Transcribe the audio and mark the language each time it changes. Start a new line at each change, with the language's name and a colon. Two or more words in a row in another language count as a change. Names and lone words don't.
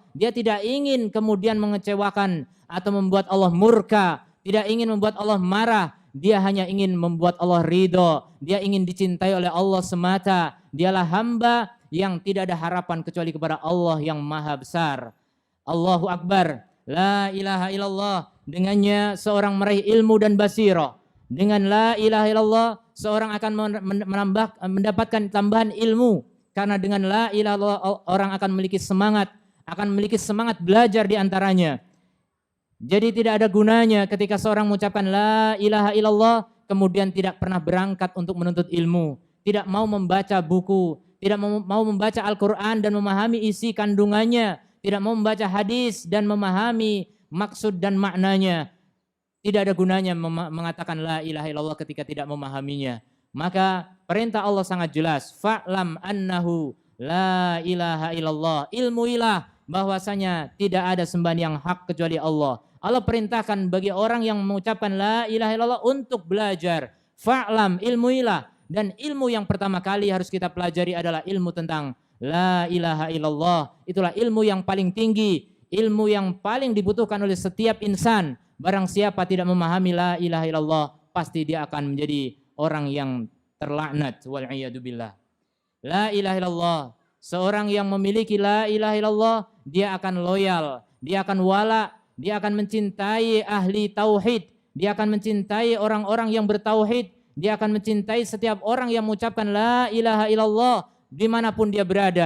Indonesian: Dia tidak ingin kemudian mengecewakan atau membuat Allah murka. Tidak ingin membuat Allah marah. Dia hanya ingin membuat Allah ridho. Dia ingin dicintai oleh Allah semata. Dialah hamba yang tidak ada harapan kecuali kepada Allah yang maha besar.
Arabic: الله أكبر. لا إله إلا الله.
Indonesian: Dengannya seorang meraih ilmu dan basirah. Dengan
Arabic: لا إله إلا الله
Indonesian: seorang akan mendapatkan tambahan ilmu. Karena dengan
Arabic: لا إله إلا الله
Indonesian: orang akan memiliki semangat belajar di antaranya. Jadi tidak ada gunanya ketika seorang mengucapkan
Arabic: لا إله إلا الله
Indonesian: kemudian tidak pernah berangkat untuk menuntut ilmu, tidak mau membaca buku, tidak mau membaca Al-Quran dan memahami isi kandungannya, tidak mau membaca hadis dan memahami maksud dan maknanya, tidak ada gunanya mengatakan
Arabic: لا إله إلا الله
Indonesian: ketika tidak memahaminya. Maka perintah Allah sangat jelas,
Arabic: فاعلم أنه لا إله إلا الله,
Indonesian: ilmuilah bahwasanya tidak ada sembahan yang hak kecuali Allah. Allah perintahkan bagi orang yang mengucapkan
Arabic: لا إله إلا الله
Indonesian: untuk belajar. Fa'lam, ilmuilah. Dan ilmu yang pertama kali harus kita pelajari adalah ilmu tentang
Arabic: لا إله إلا الله.
Indonesian: Itulah ilmu yang paling tinggi, ilmu yang paling dibutuhkan oleh setiap insan. Barang siapa tidak memahami
Arabic: لا إله إلا الله,
Indonesian: pasti dia akan menjadi orang yang terlaknat.
Arabic: والعياذ بالله. لا إله إلا الله,
Indonesian: seorang yang memiliki
Arabic: لا إله إلا الله,
Indonesian: dia akan loyal, dia akan wala, dia akan mencintai ahli tauhid, dia akan mencintai orang-orang yang bertauhid, dia akan mencintai setiap orang yang mengucapkan
Arabic: لا إله إلا الله
Indonesian: dimanapun dia berada.